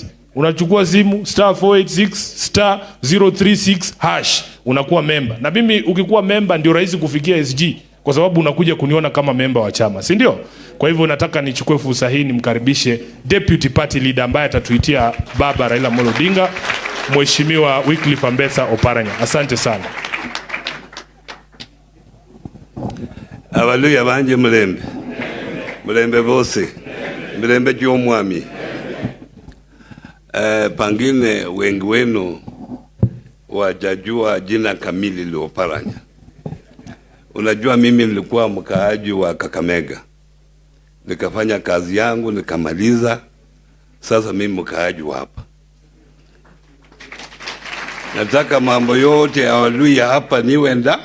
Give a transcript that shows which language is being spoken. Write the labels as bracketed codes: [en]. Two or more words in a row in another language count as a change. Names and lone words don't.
[sw] Unachukua simu *486*036# unakuwa member. Na mimi ukikuwa member ndio rahisi kufikia SG kwa sababu unakuja kuniona kama member wa chama, si ndio? Kwa hivyo nataka nichukue fursa hii nimkaribishe [en] Deputy Party Leader [sw] ambaye atatuitia baba Raila Amolo Odinga, Mheshimiwa Wycliffe Ambetsa Oparanya. Asante sana. [luy] Abaluya banje mulembe. Mulembe bose. Mulembe gy'omwami. [sw] Pangine wengi wenu wajajua jina kamili la Oparanya. Unajua mimi nilikuwa mkaaji wa Kakamega. Nikafanya kazi yangu, nikamaliza. Sasa mimi mkaaji wa hapa. Nataka mambo yote ya Waluya hapa niwenda.